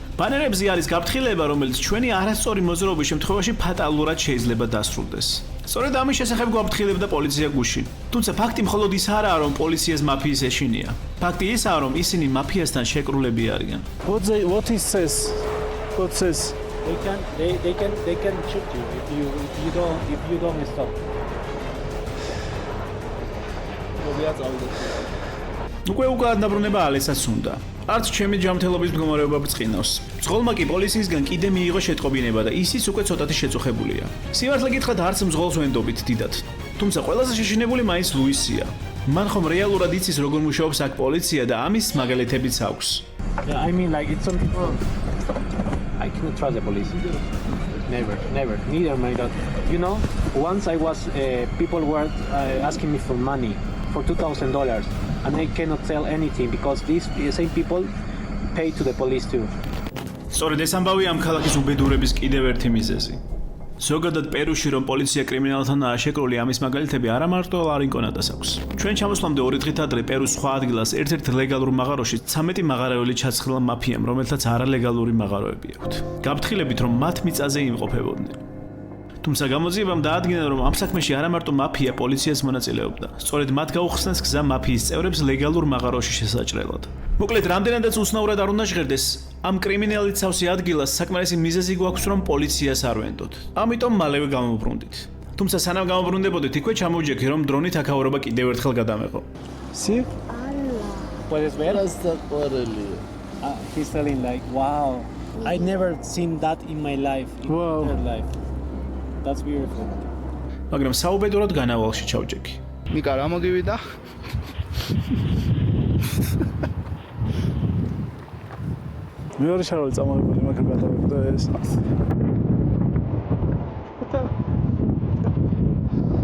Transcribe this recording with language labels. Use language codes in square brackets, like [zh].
[ka] ბანერებზე არის გაფრთხილება, რომელიც ჩვენი არასწორი მოძრაობის შემთხვევაში ფატალურად შეიძლება დასრულდეს. სწორედ ამის შესახებ გვაფრთხილებდა პოლიცია გუშინ. თუმცა ფაქტი მხოლოდ ის არაა, რომ პოლიციას მაფიის ეშინია. ფაქტი ისაა, რომ ისინი მაფიასთან შეკრულები არიან. [en] What he says? What says? They can shoot you if you don't stop. [ka] უკვე უკანაბრუნება ალესაც უნდა. არც ჩემი ჯანმრთელობის მდგომარეობა ბრწყინავს. მძღოლმა კი პოლიციისგან კიდე მიიღო შეტყობინება და ისიც უკვე ცოტათი შეწუხებულია. სიმართლე გითხრათ, არც მძღოლს ვენდობით დიდად. თუმცა ყველაზე შეშინებული მაინც ლუისია. მან ხომ რეალურად იცის როგორ მუშაობს აქ პოლიცია და ამის მაგალითებიც აქვს. [en] Yeah, I mean like it's some people. I cannot trust the police. Never. Neither my dad. You know, once I was people were asking me for money for $2,000 and I cannot tell anything because these same people pay to the police too. [ka] სწორედ ეს ამბავი ამ ქალაქის უბედურების კიდევ ერთი მიზეზი. ზოგადად პერუში რომ პოლიცია კრიმინალთანაა შეკრული ამის მაგალითები არა მარტო ლარინკონადას აქვს. ჩვენ ჩამოსვლამდე 2 დღით ადრე პერუს სხვა ადგილას ერთ-ერთ ლეგალურ მაღაროში 13 მაღაროელი ჩაცხრილა მაფიამ, რომელთაც არალეგალური მაღაროები აქვთ. გაფრთხილებით რომ მათ მიწაზე იმყოფებოდნენ. თუმცა გამოძიებამ დაადგინა რომ ამ საქმეში არა მარტო მაფია პოლიციას მონაწილეობდა. სწორედ მათ გაუხსნეს გზა მაფიის წევრებს ლეგალურ მაღაროში შესაჭრელად. მოკლედ, რამდენადაც უცნაურად არ უნდა ჟღერდეს, ამ კრიმინალით სავსე ადგილას საკმარისი მიზეზი გვაქვს რომ პოლიციას არ ვენდოთ. ამიტომ მალევე გამოვბრუნდით. თუმცა სანამ გამოვბრუნდებოდით, იქვე ჩამოვიჯექი რომ დრონით აქაურობა კიდევ ერთხელ გადამეღო. [en] See? [es] Puedes ver? [en] He's telling like, wow, I never seen that in my life. Wow. Life. That's beautiful. [ka] მაგრამ საუბედურად განავალში ჩავჯექი. ნიკა რა მოგივიდა? მეორე შარვალი წამოებული მაგრამ გადავეყდა ეს.